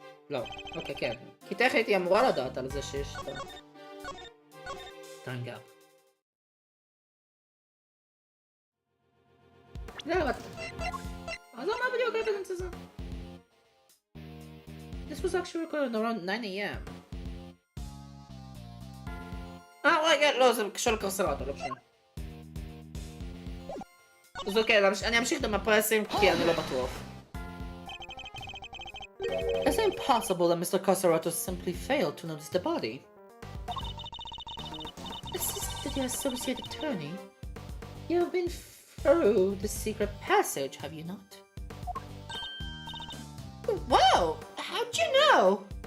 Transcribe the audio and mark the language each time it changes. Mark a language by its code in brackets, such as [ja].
[he] לא, אוקיי, כן. כי טכנית היא אמורה לדעת על זה שיש את טיים גאפ. זהו, אז לא מה בדיוק האבידנס הזה? [en] This was actually recorded around 9 AM. [he] רגע, לא, זה קשור לקרסרטו, לא משנה. אז אוקיי, אני אמשיך עם הפרסים כי אני לא בטוח. [en] It's impossible that Mr. Coserato simply failed to notice the body. Assisted the associate attorney, you have been through the secret passage, have you not? Whoa! How'd you know?